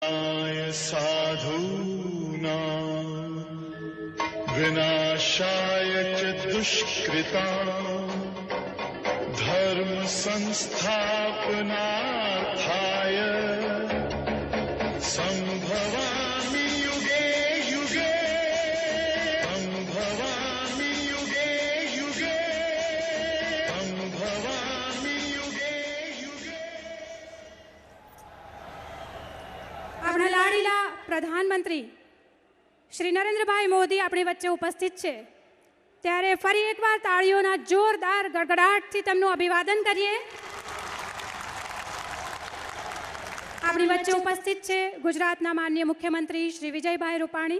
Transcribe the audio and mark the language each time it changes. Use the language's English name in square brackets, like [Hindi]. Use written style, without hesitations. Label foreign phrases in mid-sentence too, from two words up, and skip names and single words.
[Sanskrit] साधूनां विनाशाय च दुष्कृतां धर्म संस्थापनार्थाय संभवामि युगे युगे संभवामि युगे युगे संभवामि युगे युगे। [Gujarati] આપણા લાડીલા પ્રધાનમંત્રી શ્રી નરેન્દ્રભાઈ મોદી આપણી વચ્ચે ઉપસ્થિત છે, ત્યારે ફરી એકવાર તાળીઓના જોરદાર ગડગડાટથી તેમનું અભિવાદન કરીએ. આપણી વચ્ચે ઉપસ્થિત છે ગુજરાતના માનનીય મુખ્યમંત્રી શ્રી વિજયભાઈ રૂપાણી.